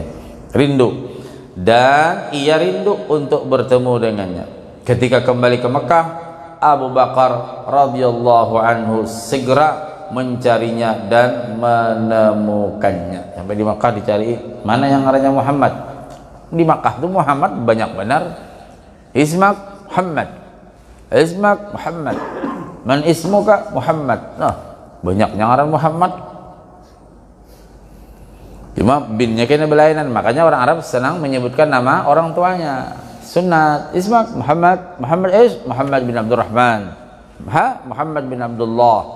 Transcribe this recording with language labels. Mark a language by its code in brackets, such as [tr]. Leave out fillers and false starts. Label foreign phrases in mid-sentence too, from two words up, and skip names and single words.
[id] Rindu, dan ia rindu untuk bertemu dengannya. Ketika kembali ke Mekah, Abu Bakar [ar] radhiyallahu anhu [id] segera mencarinya dan menemukannya. Sampai di Makkah dicari, mana yang namanya Muhammad. Di Makkah itu Muhammad banyak benar. [ar] Ismak Muhammad, Ismak Muhammad, man ismuka Muhammad. [bjn] Nah, banyak yang ngaran Muhammad, cuma binnya kena belainan. [id] Makanya orang Arab senang menyebutkan nama orang tuanya. Sunat Ismak Muhammad, Muhammad Muhammad bin Abdurrahman, Muhammad bin Abdullah.